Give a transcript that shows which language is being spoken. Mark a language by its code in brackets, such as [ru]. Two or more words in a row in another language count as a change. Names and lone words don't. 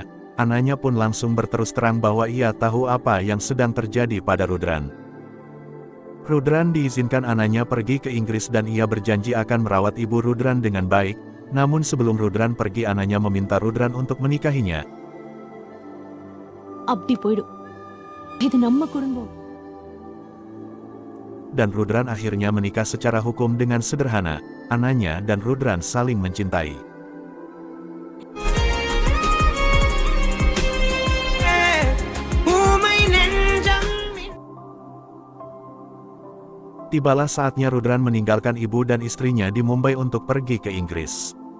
[id] Anaknya pun langsung berterus terang bahwa ia tahu apa yang sedang terjadi pada Rudran. Rudran diizinkan anaknya pergi ke Inggris dan ia berjanji akan merawat ibu Rudran dengan baik, namun sebelum Rudran pergi anaknya meminta Rudran untuk menikahinya. [ta] அப்படி போயிடும். இது நம்ம குடும்பம். [id] Dan Rudran akhirnya menikah secara hukum dengan sederhana, anaknya dan Rudran saling mencintai. Tibalah saatnya Rudran meninggalkan ibu dan istrinya di Mumbai untuk pergi ke Inggris.